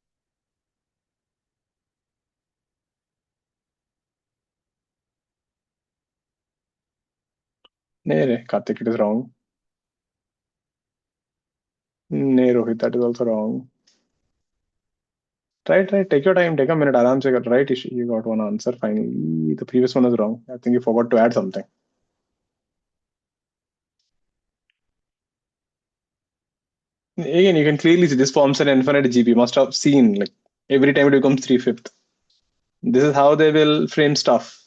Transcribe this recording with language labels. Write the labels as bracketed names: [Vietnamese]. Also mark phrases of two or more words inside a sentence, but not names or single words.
[English] Nee, Karthik, it is wrong. Nee, Rohit, that is also wrong. Try. Take your time. Take a minute. [Hindi] आराम से कर. [English] Right, Ishi, you got one answer. Finally, the previous one was wrong. I think you forgot to add something. Again, you can clearly see this forms an infinite GP. Must have seen, like, every time it becomes 3/5. This is how they will frame stuff.